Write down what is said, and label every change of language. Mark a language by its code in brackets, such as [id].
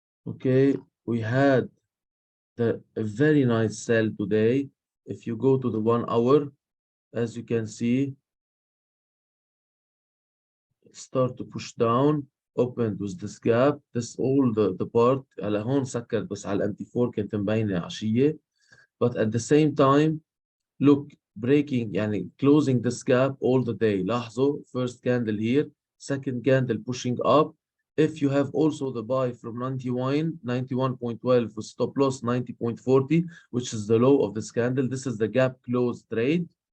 [en] Okay, we had a very nice sell today. If you go to the 1 hour, as you can see, start to push down, opened with this gap. This all the part. [ar] على هون سكرت بس على الانتي 4 كانت مبينة عشية. [en] But at the same time, look, breaking, يعني closing this gap all the day. [ar] لاحظوا, [en] first candle here, second candle pushing up. If you have also the buy from 91.12 with stop loss 90.40, which is the low of this candle, this is the gap close trade.